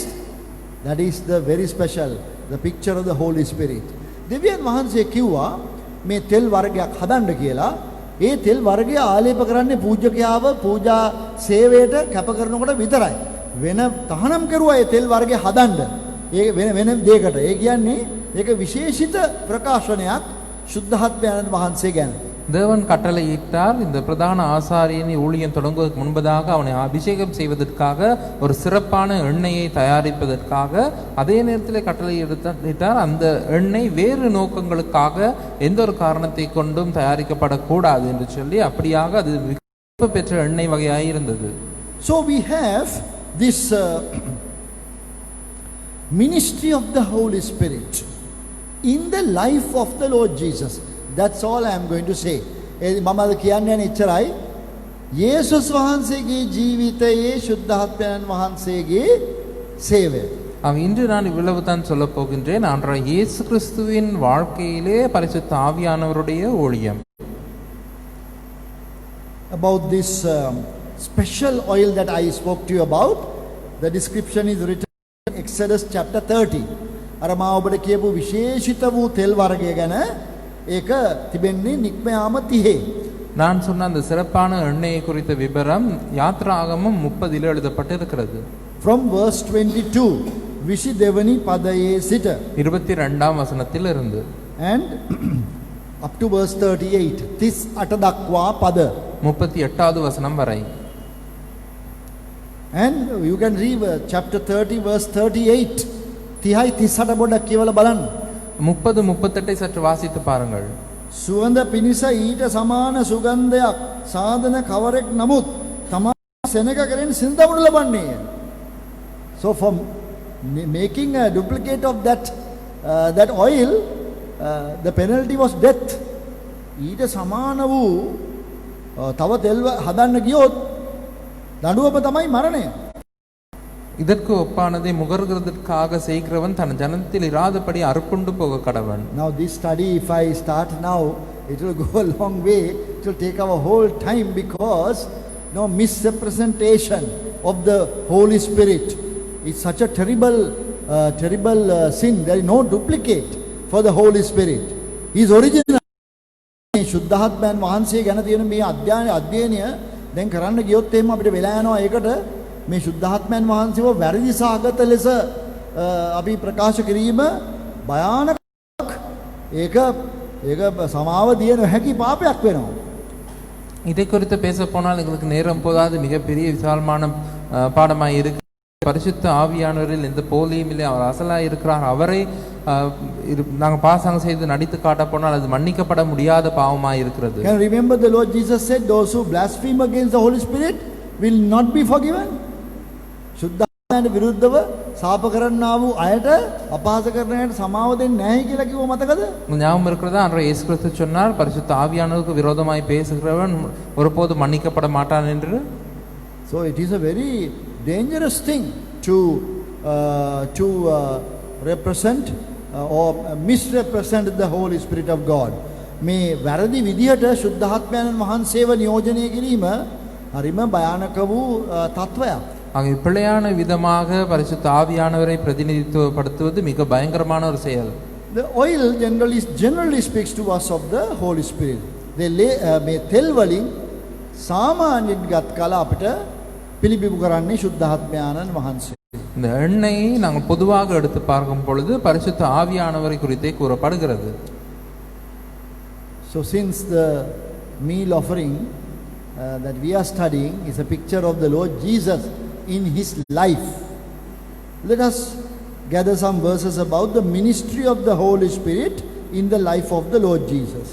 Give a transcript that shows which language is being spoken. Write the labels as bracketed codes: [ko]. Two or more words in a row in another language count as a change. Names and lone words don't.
[en] That is the very special, the picture of the Holy Spirit. [si] දෙවියන් වහන්සේ කිව්වා මේ තෙල් වර්ගයක් හදන්න කියලා. ඒ තෙල් වර්ගය ආලේප කරන්නේ පූජකයාව පූජා සේවයට කැප කරනකොට විතරයි. වෙන තහනම් කරුවා ඒ තෙල් වර්ගය හදන්න. ඒ වෙන දෙයකට. ඒ කියන්නේ ඒක විශේෂිත ප්‍රකාශනයක් සුද්ධාත්මයන් වහන්සේ ගැන. [ta] தேவன் கட்டளையிட்டார் இந்த பிரதான ஆசாரியனை ஊழியம் தொடங்குவதற்கு முன்பதாக அவனை அபிஷேகம் செய்வதற்காக ஒரு சிறப்பான எண்ணெயை தயாரிப்பதற்காக. அதே நேரத்தில் கட்டளையிட்டார் அந்த எண்ணெய் வேறு நோக்கங்களுக்காக எந்த ஒரு காரணத்தை கொண்டும் தயாரிக்கப்படக்கூடாது என்று சொல்லி. அப்படியாக அது பெற்ற எண்ணெய் வகையாக இருந்தது. [en] So we have this ministry of the Holy Spirit in the life of the Lord Jesus. That's all I am going to say. [si] මම අද කියන්නේ එච්චරයි. යේසුස් වහන්සේගේ ජීවිතයේ සුද්ධාත්මයන් වහන්සේගේ සේවය. [ta] இன்று நான் இவ்வளவு தான் சொல்ல போகின்றேன். ஆண்டவர் இயேசு கிறிஸ்துவின் வாழ்க்கையிலே பரிசுத்த ஆவியானவருடைய ஊழியம். [en] About this special oil that I spoke to you about, the description is written in Exodus chapter 30. [si] අර මා ඔබට කියපු විශේෂිත වූ තෙල් වර්ගය ගැන ඒක තිබෙන්නේ නික්මයාම 30. [ta] நான் சொன்ன அந்த சிறப்பான எண்ணெயை குறித்த விபரம் யாத்ராகமம் 30 எழுதப்பட்டிருக்கிறது. [en] From verse 22 22 [si] පදයේ සිට [ta] 22ாம் வசனத்தில் இருந்து. [en] And up to verse 38. This [si] අට දක්වා පද. [ta] 38வது வசனம் வரை. [en] And you can read chapter 30 verse 38. [si] 30 38 පොඩ්ඩක් කියවලා බලන්න. [ta] 30 38 சற்று வாசித்து பாருங்கள். [si] සුවඳ පිණිස ඊට සමාන සුගන්ධයක් සාධන කවරෙක් නමුත් තමා සෙනග කරෙන් සිඳමුණු ලබන්නේ. [en] So for making a duplicate of that oil, the penalty was death. [si] ඊට සමාන වූ තව තෙල් හදන්න ගියොත් දඬුවම තමයි මරණය. [ta] இதற்கு ஒப்பானதை முகர்கிறதற்காக செய்கிறவன் தன் ஜனத்தில் இராதபடி அறுப்புண்டு போக கடவன். [en] Now this study, if I start now, it will go a long way. It will take our whole time because no misrepresentation of the Holy Spirit. It's such a terrible sin. There is no duplicate for the Holy Spirit. He is original. [si] ශුද්ධාත්මයන් වහන්සේ ගැන තියෙන මේ අධ්‍යයනය දැන් කරන්න ගියොත් එහෙම අපිට වෙලා යනවා ඒකට මේ ශුද්ධාත්මයන් වහන්සේව වැරදි සාගත ලෙස අපි ප්‍රකාශ කිරීම භයානකක්. ඒක සමාව දිය නොහැකි පාපයක් වෙනවා. [ta] இதை குறித்து பேச போனால் எங்களுக்கு நேரம் போதாது. மிகப்பெரிய விசாலமான பாடமாய் இருக்கு. பரிசுத்த ஆவியானவரில் எந்த போலியும் இல்லை. அவர் அசலாய் இருக்கிறார். அவரை நாங்கள் பாசாங்கம் செய்து நடித்து காட்ட போனால் அது மன்னிக்கப்பட முடியாத பாவமாய் இருக்கிறது. [en] Can you remember the Lord Jesus said those who blaspheme against the Holy Spirit will not be forgiven? [si] ශුද්ධාත්මයට විරුද්ධව සාප කරන්නා වූ අයට අපහාස කරන අයට සමාව දෙන්නේ නැහැ කියලා කිව්ව මතකද? [ta] ஞாபகம் இருக்கிறதா? அன்று இயேசு கிறிஸ்து சொன்னார் பரிசுத்த ஆவியானவருக்கு விரோதமாய் பேசுகிறவன் ஒருபோது மன்னிக்கப்பட மாட்டான் என்று. [en] So it is a very dangerous thing to represent or misrepresent the Holy Spirit of God. [si] මේ වැරදි විදිහට ශුද්ධාත්මයන් වහන්සේව නියෝජනය කිරීම හරිම භයානක වූ තත්වයක්. [ta] ஆக பிழையான விதமாக பரிசுத்த ஆவியானவரை பிரதிநிதித்துவப்படுத்துவது மிக பயங்கரமான ஒரு செயல். [en] The oil generally speaks to us of the Holy Spirit. [si] මේ තෙල් වලින් සාමාන්‍යයෙන් ගත් කල අපිට පිළිබිඹු කරන්නේ ශුද්ධාත්මයන් වහන්සේ. [ta] இந்த எண்ணெயை நாங்கள் பொதுவாக எடுத்து பார்க்கும் பொழுது பரிசுத்த ஆவியானவரை குறித்தே கூறப்படுகிறது. [en] So since the meal offering that we are studying is a picture of the Lord Jesus in his life, let us gather some verses about the ministry of the Holy Spirit in the life of the Lord Jesus.